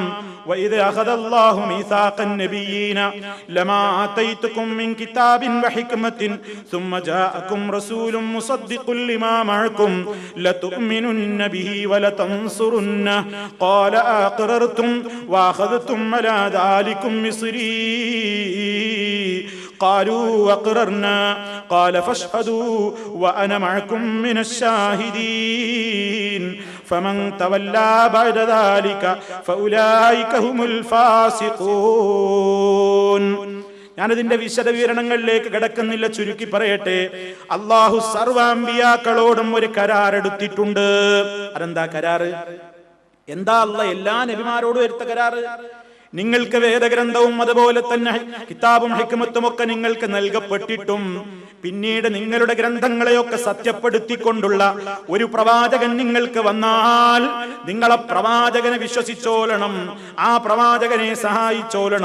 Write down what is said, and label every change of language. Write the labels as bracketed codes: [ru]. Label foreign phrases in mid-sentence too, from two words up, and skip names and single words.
[ar] وإذ أخذ الله ميثاق النبيين لما آتيتكم من كتاب وحكمة ثم جاءكم رسول مصدق لما معكم لتؤمنن به ولتنصرنه قال أأقررتم وأخذتم على ذلكم إصري قالوا وقررنا قال فاشهدوا وأنا معكم من الشاهدين فمن تولى بعد ذلك فأولئك هم الفاسقون. [ml] ഞാനതിന്റെ വിശദവിവരണങ്ങളിലേക്ക് കടക്കുന്നില്ല, ചുരുക്കി പറയട്ടെ. അല്ലാഹു സർവ്വാമ്പിയാക്കളോടും ഒരു കരാർ എടുത്തിട്ടുണ്ട്. അതെന്താ കരാറ്? എന്താ അല്ലാഹ് എല്ലാ നബിമാരോടും എടുത്ത കരാറ്? നിങ്ങൾക്ക് വേദഗ്രന്ഥവും അതുപോലെ തന്നെ കിതാബും ഹിക്മത്തും ഒക്കെ നിങ്ങൾക്ക് നൽകപ്പെട്ടിട്ടും പിന്നീട് നിങ്ങളുടെ ഗ്രന്ഥങ്ങളെയൊക്കെ സത്യപ്പെടുത്തിക്കൊണ്ടുള്ള ഒരു പ്രവാചകൻ നിങ്ങൾക്ക് വന്നാൽ നിങ്ങൾ ആ പ്രവാചകനെ വിശ്വസിച്ചോളണം, ആ പ്രവാചകനെ സഹായിച്ചോളണം.